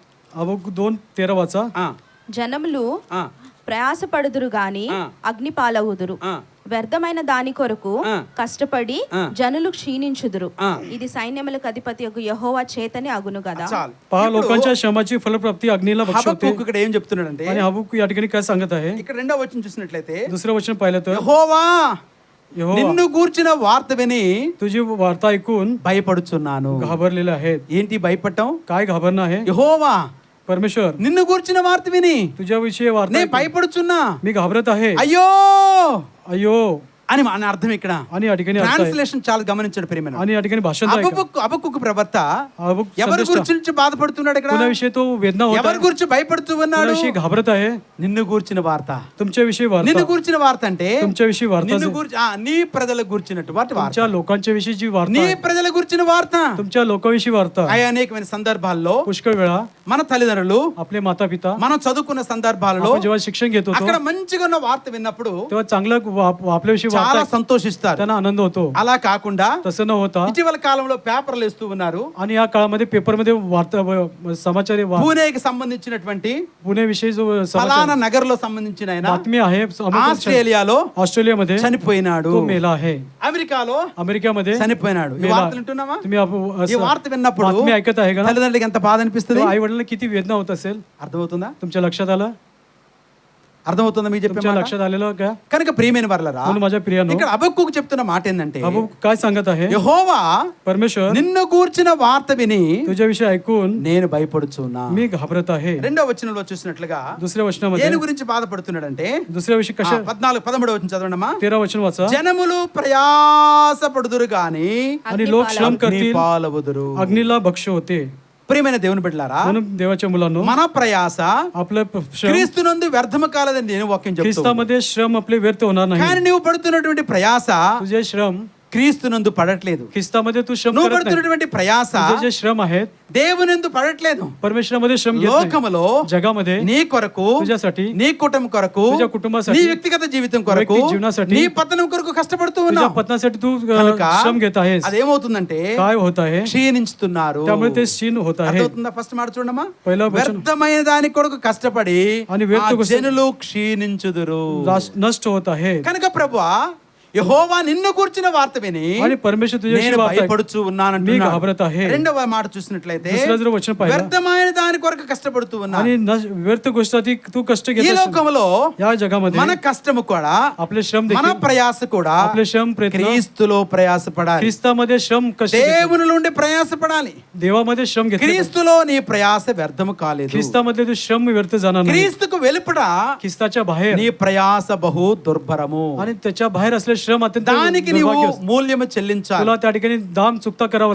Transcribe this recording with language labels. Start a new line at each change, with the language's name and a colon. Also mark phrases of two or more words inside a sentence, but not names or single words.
Marathi: हबक्कू 2:13 वाचा.
Telugu: ఆ, జనములు ఆ, ప్రయాసపడుదురు గాని ఆ. అగ్ని పాలవుదురు. ఆ, వ్యర్థమైన దాని కొరకు ఆ. కష్టపడి ఆ. జనులు క్షీణించుదురు. ఆ. ఇది సైన్యములకు అధిపతి యెహోవా చేతని అగును కదా. చాలు.
Marathi: पहा
Telugu: ఇప్పుడు
Marathi: लोकांच्या श्रमाची फलप्राप्ती अग्नीला भक्ष होते.
Telugu: హబక్కు ఇక్కడ ఏం చెప్తున్నాడంటే
Marathi: आणि हबक्कू या ठिकाणी काय सांगत आहे?
Telugu: ఇక్కడ రెండో వచనం చూసినట్లయితే
Marathi: दुसरं वचन पाहिलं तर
Telugu: యెహోవా
Marathi: यहोवा
Telugu: నిన్ను గూర్చిన వార్త విని
Marathi: तुझी वार्ता ऐकून
Telugu: భయపడుచున్నాను.
Marathi: घाबरलेले आहेत.
Telugu: ఏంటి భయపడటం?
Marathi: काय घाबरणं आहे?
Telugu: యెహోవా
Marathi: परमेश्वर
Telugu: నిన్ను గూర్చిన వార్త విని
Marathi: तुझ्याविषयी वार्ता
Telugu: నే
Marathi: ऐकून
Telugu: భయపడుచున్నా.
Marathi: मी घाबरत आहे.
Telugu: అయ్యో
Marathi: अयो
Telugu: అని మన అర్థం ఇక్కడ.
Marathi: आणि या ठिकाणी अर्थ आहे.
Telugu: ట్రాన్స్లేషన్ చాలా గమనించండి ప్రియమైన.
Marathi: आणि या ठिकाणी भाषण आहे का?
Telugu: హబక్కు ప్రవక్త
Marathi: हबक्कू
Telugu: ఎవరి
Marathi: संदेष्टा.
Telugu: గురించి బాధపడుతున్నాడు ఇక్కడ?
Marathi: कोणाविषयी तो वेदना होत
Telugu: ఎవరి
Marathi: आहे?
Telugu: గురించి భయపడుతూ ఉన్నాడు?
Marathi: कोणाविषयी घाबरत आहे?
Telugu: నిన్ను గూర్చిన వార్త.
Marathi: तुमच्याविषयी
Telugu: నిన్ను
Marathi: वार्ता.
Telugu: గూర్చిన వార్త అంటే
Marathi: तुमच्याविषयी वार्ता
Telugu: నిన్ను
Marathi: जे-
Telugu: గురించి నీ ప్రజలకు గురించినటువంటి వార్త.
Marathi: तुमच्या लोकांच्या विषयी जी वार्ता
Telugu: నీ
Marathi: आहे,
Telugu: ప్రజల గురించిన వార్త.
Marathi: तुमच्या लोकांविषयी वार्ता आहे.
Telugu: అనేకమైన సందర్భాల్లో
Marathi: पुष्कळ वेळा
Telugu: మన తల్లిదండ్రులు
Marathi: आपले माता पिता
Telugu: మనం చదువుకున్న సందర్భాలలో
Marathi: आपण जेव्हा शिक्षण घेत होतो
Telugu: అక్కడ మంచిగా ఉన్న వార్త విన్నప్పుడు
Marathi: तेव्हा चांगलं आपल्याविषयी
Telugu: చాలా
Marathi: वार्ता
Telugu: సంతోషిస్తారు.
Marathi: त्यांना आनंद होतो.
Telugu: అలా కాకుండా
Marathi: तसं न होता
Telugu: ఇటీవల కాలంలో పేపర్లు వేస్తూ ఉన్నారు.
Marathi: आणि या काळामध्ये पेपरमध्ये वार्ता समाचार
Telugu: పూణేకి సంబంధించినటువంటి
Marathi: पुणे विषयी जो समाचार
Telugu: ఫలానా నగర్లో సంబంధించిన ఆయన
Marathi: बातमी आहे
Telugu: ఆస్ట్రేలియాలో
Marathi: ऑस्ट्रेलियामध्ये
Telugu: చనిపోయినాడు.
Marathi: तो मेला आहे.
Telugu: అమెరికాలో
Marathi: अमेरिकेमध्ये
Telugu: చనిపోయినాడు. ఈ
Marathi: मेला.
Telugu: వార్తలు వింటున్నామా?
Marathi: तुम्ही
Telugu: ఈ వార్త విన్నప్పుడు
Marathi: बातमी ऐकत आहे का?
Telugu: తల్లిదండ్రులకి ఎంత బాధ అనిపిస్తుంది?
Marathi: आई वडिलांना किती वेदना होत असेल.
Telugu: అర్థమవుతుందా?
Marathi: तुमच्या लक्षात आलं?
Telugu: అర్థమవుతుందా మీకు చెప్పే
Marathi: तुमच्या
Telugu: మాట?
Marathi: लक्षात आलेलं का?
Telugu: కనుక ప్రియమైన వర్లరా
Marathi: म्हणून माझ्या प्रियानो
Telugu: ఇక్కడ హబక్కూకు చెప్తున్న మాట ఏంటంటే
Marathi: अबू काय सांगत आहे?
Telugu: యెహోవా
Marathi: परमेश्वर
Telugu: నిన్ను గూర్చిన వార్త విని
Marathi: तुझ्याविषयी ऐकून
Telugu: నేను భయపడుచున్నా.
Marathi: मी घाबरत आहे.
Telugu: రెండో వచనంలో చూసినట్లుగా
Marathi: दुसऱ्या वचनामध्ये
Telugu: దేని గురించి బాధపడుతున్నాడంటే
Marathi: दुसऱ्या विषयी कशा
Telugu: 14 వచనం చదవండమ్మా.
Marathi: 13 वचन वाचा.
Telugu: జనములు ప్రయాసపడుదురు గాని
Marathi: आणि लोक श्रम करतील
Telugu: పాలవుదురు.
Marathi: अग्नीला भक्ष होते.
Telugu: ప్రియమైన దేవుని బిడ్డలారా
Marathi: म्हणून देवाच्या मुलांनो
Telugu: మన ప్రయాస
Marathi: आपलं श्रम
Telugu: క్రీస్తునందు వ్యర్థము కాలేదని నేను వాక్యం చెప్తాను.
Marathi: ख्रिस्तामध्ये श्रम आपले व्यर्थ होणार नाही.
Telugu: కానీ నీవు పడుతున్నటువంటి ప్రయాస
Marathi: तुझे श्रम
Telugu: క్రీస్తునందు పడట్లేదు.
Marathi: ख्रिस्तामध्ये तू श्रम
Telugu: నువ్వు
Marathi: करत नाही.
Telugu: పడుతున్నటువంటి ప్రయాస
Marathi: तुझे जे श्रम आहेत
Telugu: దేవునిందు పడట్లేదు.
Marathi: परमेश्वरामध्ये श्रम घेत नाही.
Telugu: లోకములో
Marathi: जगामध्ये
Telugu: నీ కొరకు,
Marathi: तुझ्यासाठी,
Telugu: నీ కుటుంబం కొరకు,
Marathi: तुझ्या कुटुंबासाठी,
Telugu: నీ వ్యక్తిగత జీవితం కొరకు,
Marathi: व्यक्ति जीवनासाठी,
Telugu: నీ పతనం కొరకు కష్టపడుతూ
Marathi: तुझ्या
Telugu: ఉన్నావు.
Marathi: पत्नासाठी तू
Telugu: కనుక
Marathi: श्रम घेत आहेस.
Telugu: అదేమవుతుందంటే
Marathi: काय होत आहे?
Telugu: క్షీణించుతున్నారు.
Marathi: त्यामुळे ते क्षीण होत आहे.
Telugu: అర్థమవుతుందా? ఫస్ట్ మాట చూడమ్మా.
Marathi: पहिलं वचन
Telugu: వ్యర్థమైన దాని కొరకు కష్టపడి
Marathi: आणि व्यर्थ
Telugu: ఆ
Marathi: गोष्ट-
Telugu: జనులు క్షీణించుదురు.
Marathi: नष्ट होत आहे.
Telugu: కనుక ప్రభువా యెహోవా నిన్ను కూర్చిన వార్త విని
Marathi: आणि परमेश्वर तुझ्याशी
Telugu: నేను
Marathi: वार्ता
Telugu: భయపడుచు
Marathi: मी
Telugu: ఉన్నానంటున్నాడు.
Marathi: घाबरत आहे.
Telugu: రెండవ మాట చూసినట్లయితే
Marathi: दुसरं जर वचन पाहिलं
Telugu: వ్యర్థమైన దాని కొరకు కష్టపడుతూ ఉన్నా.
Marathi: आणि व्यर्थ गोष्टी तू कष्ट
Telugu: ఈ
Marathi: घेत असशील.
Telugu: లోకంలో
Marathi: या जगामध्ये
Telugu: మన కష్టము కూడా,
Marathi: आपले श्रम
Telugu: మన
Marathi: देखील
Telugu: ప్రయాస కూడా
Marathi: आपले श्रम प्रयत्न
Telugu: క్రీస్తులో ప్రయాసపడాలి.
Marathi: ख्रिस्तामध्ये श्रम कष्ट घेतले.
Telugu: దేవుని నుండి ప్రయాసపడాలి.
Marathi: देवामध्ये श्रम घेतले.
Telugu: క్రీస్తులో నీ ప్రయాస వ్యర్థము కాలేదు.
Marathi: ख्रिस्तामध्ये तू श्रम व्यर्थ जाणार नाही.
Telugu: క్రీస్తుకు వెలుపడ
Marathi: ख्रिस्ताच्या बाहेर
Telugu: నీ ప్రయాస బహు దుర్భరము.
Marathi: आणि त्याच्या बाहेर असले श्रम अत्यंत
Telugu: దానికి నీవు
Marathi: दुर्भाग्य.
Telugu: మూల్యము చెల్లించాలి.
Marathi: तुला त्या ठिकाणी दाम चुकता करावं